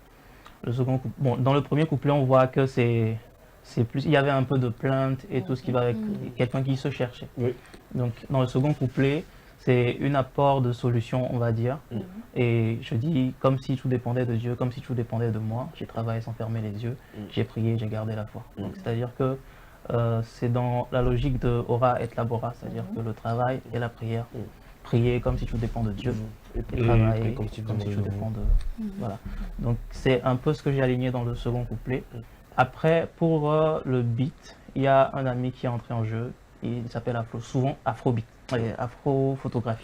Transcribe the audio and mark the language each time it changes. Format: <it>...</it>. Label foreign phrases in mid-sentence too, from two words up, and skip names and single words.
<fr>Bon, dans le premier couplet, on voit que c'est c'est plus, il y avait un peu de plainte et tout ce qui va avec quelqu'un qui se cherchait. Oui. Donc dans le second couplet, c'est un apport de solution, on va dire. Et je dis comme si tout dépendait de Dieu, comme si tout dépendait de moi. J'ai travaillé sans fermer les yeux, j'ai prié, j'ai gardé la foi. Donc c'est-à-dire que c'est dans la logique de</fr> <la>ora et labora,</la> <fr>c'est-à-dire que le travail et la prière. Prier comme si tout dépend de Dieu et travailler comme si tout dépend de... Voilà. Donc c'est un peu ce que j'ai aligné dans le second couplet. Après, pour le beat, il y a un ami qui est entré en jeu. Il s'appelle souvent Afrobeat, Afro-photographie.</fr>